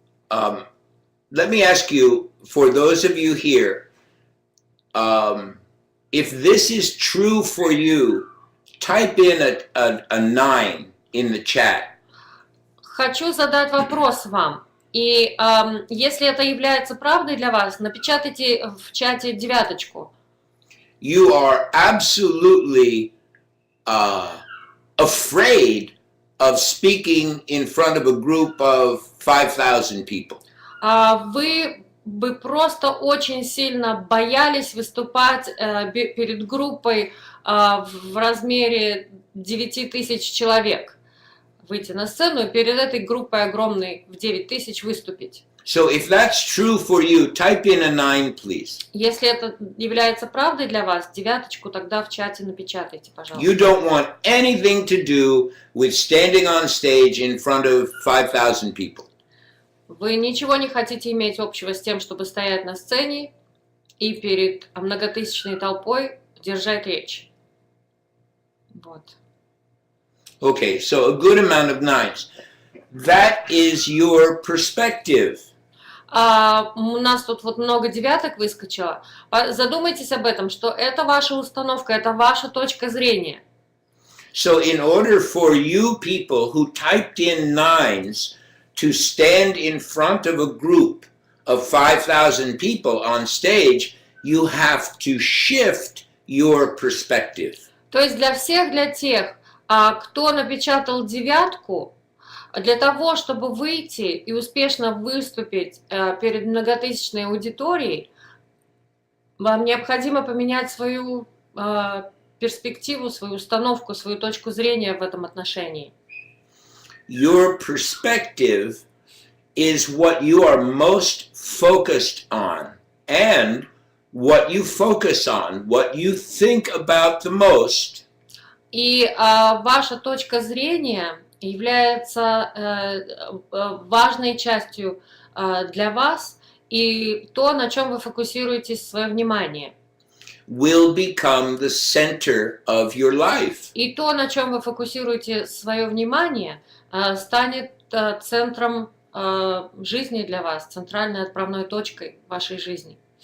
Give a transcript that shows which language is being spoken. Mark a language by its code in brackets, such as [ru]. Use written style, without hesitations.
[en] Let me ask you, for those of you here, if this is true for you, type in a 9 in the chat. [ru] Хочу задать вопрос вам. И если это является правдой для вас, напечатайте в чате 9. [en] You are absolutely afraid of speaking in front of a group of 5,000 people. [ru] Вы вы просто очень сильно боялись выступать перед группой в размере 9000 человек. Выйти на сцену и перед этой группой огромной в 9000 выступить. [en] So if that's true for you, type in a 9, please. [ru] Если это является правдой для вас, 9, тогда в чате напечатайте, пожалуйста. [en] You don't want anything to do with standing on stage in front of 5,000 people. [ru] Вы ничего не хотите иметь общего с тем, чтобы стоять на сцене и перед многотысячной толпой держать речь. Вот. [en] Okay, so a good amount of 9s. That is your perspective. [ru] У нас тут вот много 9 выскочило. Задумайтесь об этом, что это ваша установка, это ваша точка зрения. [en] So in order for you people who typed in 9s to stand in front of a group of 5,000 people on stage, you have to shift your perspective. [ru] То есть для тех, кто напечатал 9, для того, чтобы выйти и успешно выступить перед многотысячной аудиторией, вам необходимо поменять свою перспективу, свою установку, свою точку зрения в этом отношении. [en] Your perspective is what you are most focused on, and what you focus on, what you think about the most. [ru] И ваша точка зрения является важной частью для вас, и то, на чем вы фокусируете свое внимание. [en] Will become the center of your life. [ru] И то, на чем вы фокусируете свое внимание, станет центром жизни для вас, центральной отправной точкой вашей жизни.